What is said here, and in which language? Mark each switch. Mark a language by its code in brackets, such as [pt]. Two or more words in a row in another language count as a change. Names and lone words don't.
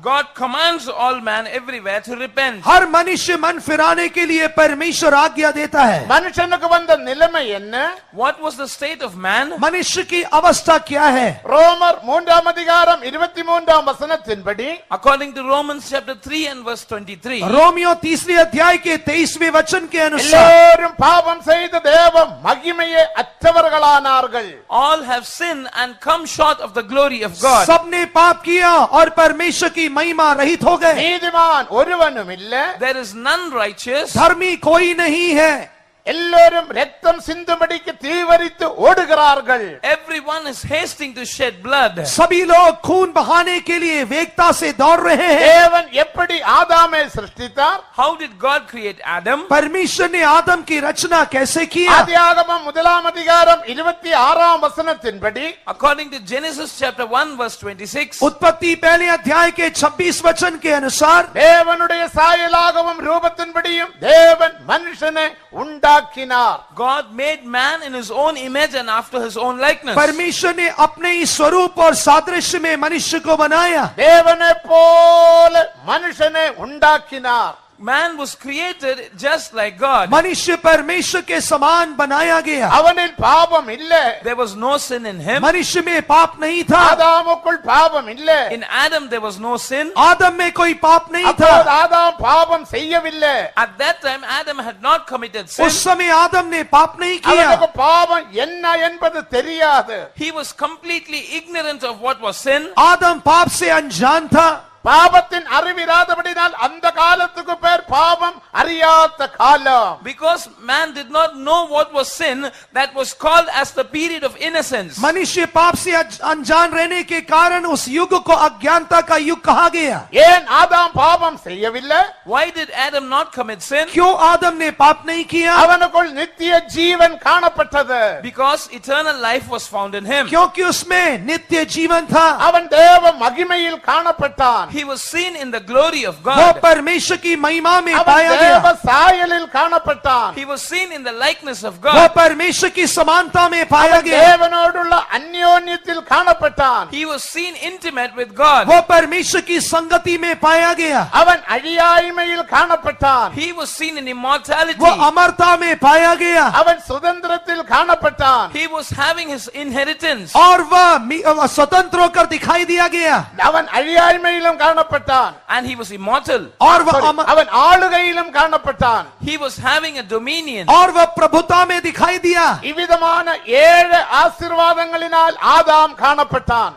[en] God commands all man everywhere to repent. [hi] हर मनुष्य मन फिराने के लिए परमेश्वर आज्ञा देता है। [ta] மனுஷனுக்கு வந்த நிலைமை என்ன? [en] What was the state of man? [hi] मनुष्य की अवस्था क्या है? [ta] ரோமர் 3ஆம் அதிகாரம் 23ஆம் வசனத்தின்படி [en] According to Romans chapter 3 and verse 23. [hi] रोमियो 3 अध्याय के 23वें वचन के अनुसार [ta] எல்லாரும் பாவம் செய்து தேவ மகிமையை அற்றவர்களானார்கள். [en] All have sinned and come short of the glory of God. [hi] सबने पाप किया और परमेश्वर की महिमा रहित हो गए। [ta] நீதிமான் ஒருவனும் இல்ல. [en] There is none righteous. [hi] धर्मी कोई नहीं है। [ta] எல்லாரும் ரத்தம் சிந்தும்படிக்கு தீவரித்து ஓடுகிறார்கள். [en] Everyone is hasting to shed blood. [hi] सभी लोग खून बहाने के लिए वेगता से दौड़ रहे हैं। [ta] தேவன் எப்படி ஆதாமை சிருஷ்டித்தார்? [en] How did God create Adam? [hi] परमेश्वर ने आदम की रचना कैसे किया? [ta] ஆதியாகமம் 1ஆம் அதிகாரம் 26ஆம் வசனத்தின்படி [en] According to Genesis chapter 1 verse 26. [hi] उत्पत्ति पहले अध्याय के 26 वचन के अनुसार [ta] தேவனுடைய சாயலாகவும் ரூபத்தின்படியும் தேவன் மனுஷனை உண்டாக்கினார். [en] God made man in his own image and after his own likeness. [hi] परमेश्वर ने अपने ही स्वरूप और सादृश्य में मनुष्य को बनाया। [ta] தேவனை போல மனுஷனை உண்டாக்கினார். [en] Man was created just like God. [hi] मनुष्य परमेश्वर के समान बनाया गया। [ta] அவனில் பாவம் இல்ல. [en] There was no sin in him. [hi] मनुष्य में पाप नहीं था। [ta] ஆதாமுக்குள் பாவம் இல்ல. [en] In Adam there was no sin. [hi] आदम में कोई पाप नहीं [ta] அப்போது [hi] था। [ta] ஆதாம் பாவம் செய்யவில்லை. [en] At that time Adam had not committed sin. [hi] उस समय आदम ने पाप नहीं किया। [ta] அவனுக்கு பாவம் என்ன என்பது தெரியாது. [en] He was completely ignorant of what was sin. [hi] आदम पाप से अनजान था। [ta] பாவத்தின் அறிவிராதபடினால் அந்த காலத்துக்கு பேர் பாவம் அறியாத காலம். [en] Because man did not know what was sin, that was called as the period of innocence. [hi] मनुष्य पाप से अनजान रहने के कारण उस युग को अज्ञानता का युग कहा गया। [ta] ஏன் ஆதாம் பாவம் செய்யவில்லை? [en] Why did Adam not commit sin? [hi] क्यों आदम ने पाप नहीं किया? [ta] அவனுக்குள் நித்திய ஜீவன் காணப்பட்டது. [en] Because eternal life was found in him. [hi] क्योंकि उसमें नित्य जीवन था। [ta] அவன் தேவ மகிமையில் காணப்பட்டான். [en] He was seen in the glory of [hi] वो [en] God. [hi] परमेश्वर की महिमा में [ta] அவன் [hi] पाया [ta] தேவ [hi] गया। [ta] சாயலில் காணப்பட்டான். [en] He was seen in the likeness of [hi] वो [en] God. [hi] परमेश्वर की समानता में पाया [ta] அவன் [hi] गया। [ta] தேவனோடுள்ள அந்யோன்யத்தில் காணப்பட்டான். [en] He was seen intimate with God. [hi] वो परमेश्वर की संगति में पाया गया। [ta] அவன் அழியாய்மையில் காணப்பட்டான். [en] He was seen in immortality. [hi] वो अमरता में पाया गया। [ta] அவன் சுதந்திரத்தில் காணப்பட்டான். [en] He was having his inheritance. [hi] और वह स्वतंत्र होकर दिखाई दिया गया। [ta] அவன் அழியாய்மையிலும் காணப்பட்டான். [en] And he was immortal. [hi] और वह [en] Sorry, [ta] அவன் ஆளுகையிலும் காணப்பட்டான். [en] He was having a dominion. [hi] और वह प्रभुता में दिखाई दिया। [ta] இவ்விதமான 7 ஆசீர்வாதங்களினால் ஆதாம் காணப்பட்டான்.